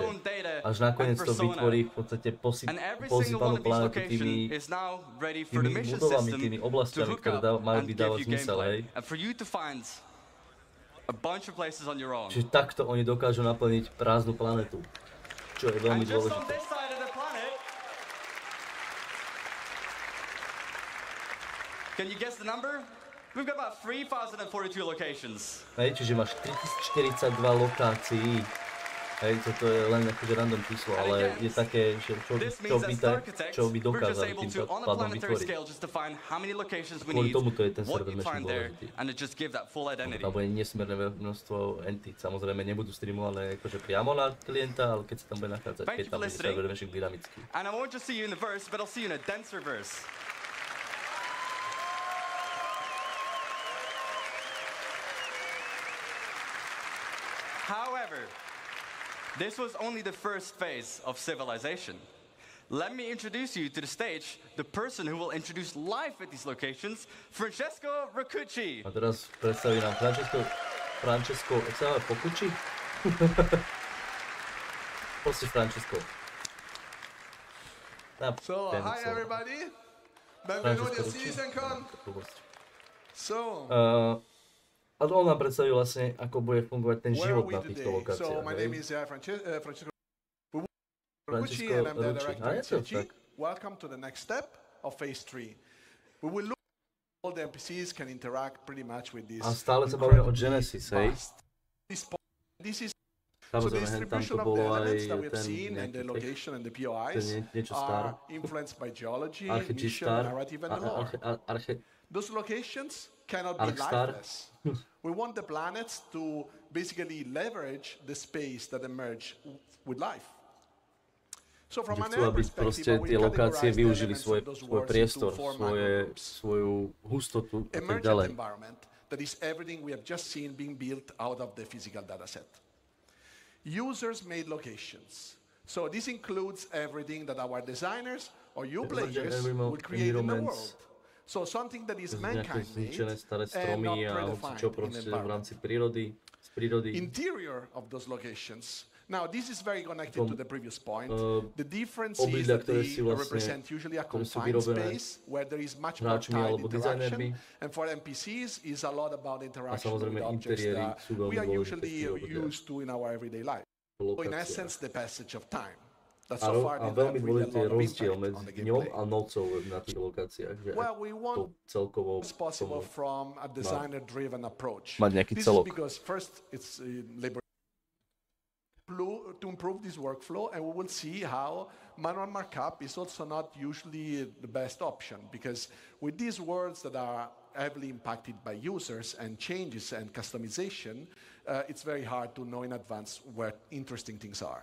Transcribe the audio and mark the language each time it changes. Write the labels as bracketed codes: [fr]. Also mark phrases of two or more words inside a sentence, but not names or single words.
[sk] Až nakoniec to vytvorí v podstate posypanú planetu tými budovami, tými oblastiami, ktoré majú by dávať zmysel, hej. Čiže takto oni dokážu naplniť prázdnu planetu, čo je veľmi dôležité. [en] Can you guess the number? We've got about 3,042 locations. [sk] Hej, čiže máš 3042 lokácií. Hej, toto je len akože random číslo, ale je také, že čo by dokázali tým pádom vytvoriť. Kvôli tomuto je ten [en] server meshing [sk] dôležitý. Tam bude nesmierne množstvo entit. Samozrejme nebudú streamované akože priamo na klienta, ale keď sa tam bude nachádzať, keď tam bude [en] server meshing [sk] dynamický. [en] And I won't just see you in the verse, but I'll see you in a denser verse. However, this was only the first phase of civilization. Let me introduce you to the stage, the person who will introduce life at these locations, Francesco Roccucci. [sk] A teraz predstaví nám Francesco, jak sa máme, Pocucci? Proste Francesco. [en] So, hi everybody. [it] Benvenuti a CitizenCon. [en] So, [sk] a on nám predstavil vlastne, ako bude fungovať ten život na týchto lokáciách. [en] So, my name is Francesco Roccucci and I'm the director at CG. Welcome to the next step of phase 3. We will look at all the NPCs can interact pretty much with this. [sk] A stále sa bavíme o Genesis, hej? [en] This is so the distribution of the elements that we have seen and the location and the POIs are influenced by geology, mission, narrative and the lore. Those locations cannot be lifeless. We want the planets to basically leverage the space that emerge with life. [sk] Že chcú, aby proste tie lokácie využili svoj priestor, svoju hustotu a tak ďalej. [en] That is everything we have just seen being built out of the physical data set. Users-made locations. So this includes everything that our designers or you players would create in the world. So something that is mankind-made and not predefined in the environment. Interior of those locations. Now, this is very connected to the previous point. The difference is that they represent usually a confined space where there is much more tight interaction. And for NPCs, is a lot about interaction with objects that we are usually used to in our everyday life. So in essence, the passage of time. [sk] A veľmi dôležitý je rozdiel medzi dňom a nocou na tých lokáciách. Že to celkovo mať nejaký celok. [en] To improve this workflow, and we will see how manual markup is also not usually the best option, because with these worlds that are heavily impacted by users and changes and customization, it's very hard to know in advance where interesting things are.